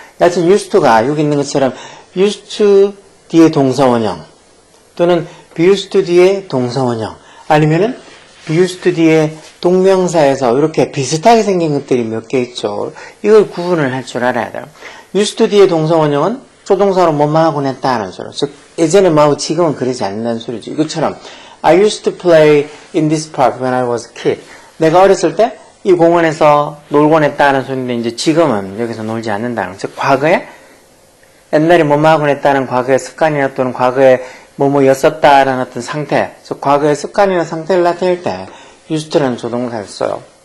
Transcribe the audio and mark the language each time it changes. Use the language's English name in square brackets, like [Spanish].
[Korean] 여하튼 used가 여기 있는 것처럼 used to 뒤에 동사원형 또는 be used to 뒤에 동사원형 아니면은 be used to 뒤에 동명사에서 이렇게 비슷하게 생긴 것들이 몇 개 있죠. 이걸 구분을 할 줄 알아야 돼요. used to 뒤에 동사원형은 조동사로 하곤 했다는 소리. 즉 예전에 지금은 그러지 않는다는 소리죠. 이것처럼 [English] I used to play in this park when I was a kid. [Korean] 내가 어렸을 때 이 공원에서 놀곤 했다는 소리인데 이제 지금은 여기서 놀지 않는다는. 즉 과거에 옛날에 하곤 했다는 과거의 습관이나 또는 과거에 였었다라는 어떤 상태. 즉 과거의 습관이나 상태를 나타낼 때 used라는 조동사를 써요.